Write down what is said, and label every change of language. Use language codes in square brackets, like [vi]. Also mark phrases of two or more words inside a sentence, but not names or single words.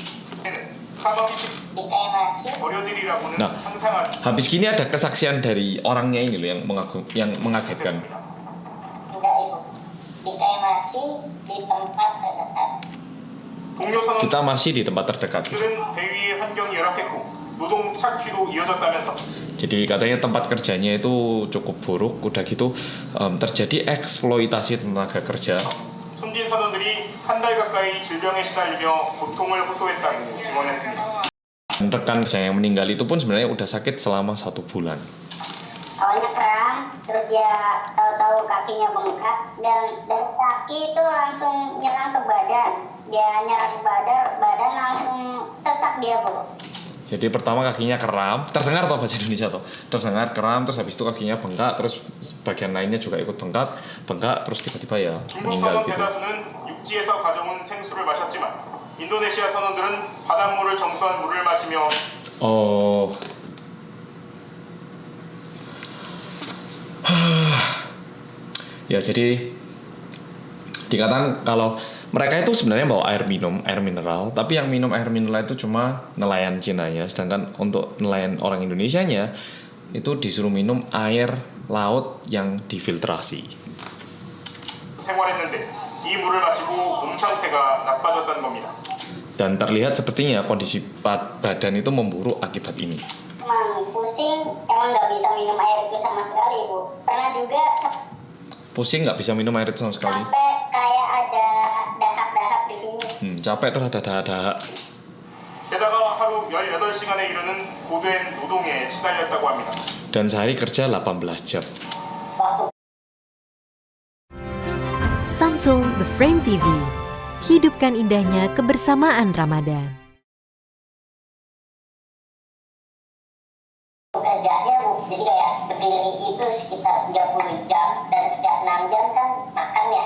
[ko] 버려지리라고는 [id] Nah, [ko] 상상하지 [id] habis gini ada kesaksian dari orangnya ini loh yang mengagetkan. Enggak, Ibu. Dikremasi di tempat terdekat. [ko] 동료 [id] Kita masih di tempat terdekat. [ko] 선원들은 배 위의 환경이 열악했고 노동 착취도 이어졌다면서 [id] Jadi katanya tempat kerjanya itu cukup buruk, udah gitu terjadi eksploitasi tenaga kerja. [ko] 숨진 선원들이 한 달 가까이 질병에 시달리며 고통을 호소했다고 증언했습니다. [id] Dan rekan saya yang meninggal itu pun sebenarnya udah sakit selama 1 bulan. Awalnya kram, terus dia tahu-tahu kakinya bengkak dan dari kaki itu langsung nyerang ke badan. Dia nyerang ke badan langsung sesak dia, Bu. Jadi pertama kakinya kram, terdengar toh bahasa Indonesia toh, terdengar kram, terus habis itu kakinya bengkak, terus bagian lainnya juga ikut bengkak, terus tiba-tiba ya [ko] 중국 [id] meninggal [ko] 선원 [id] gitu. [ko] 대다수는 육지에서 가져온 생수를 마셨지만 인도네시아 선원들은 바닷물을 정수한 물을 마시며 Oh. [id] Ya jadi dikatakan kalau mereka itu sebenarnya bawa air mineral, tapi yang minum air mineral itu cuma nelayan Cina ya, sedangkan untuk nelayan orang Indonesianya itu disuruh minum air laut yang difiltrasi. [ko] 생활했는데 이 물을 마시고 몸 상태가 나빠졌다는 겁니다. [id] Dan terlihat sepertinya kondisi badan itu memburuk akibat ini. Emang pusing, emang nggak bisa minum air itu sama sekali, Bu. Pernah juga Pusing nggak bisa minum air itu sama sekali. sampai kayak ada dahak-dahak di sini. Capek terus ada dahak-dahak. [ko] 게다가 하루 18시간에 이르는 고된 노동에 시달렸다고 합니다. [id] Dan sehari kerja 18 jam. Waktu Samsung The Frame TV. Hidupkan indahnya kebersamaan Ramadan. kerjanya, Bu, jadi kayak berdiri itu sekitar 30 jam dan setiap 6 jam kan makan ya.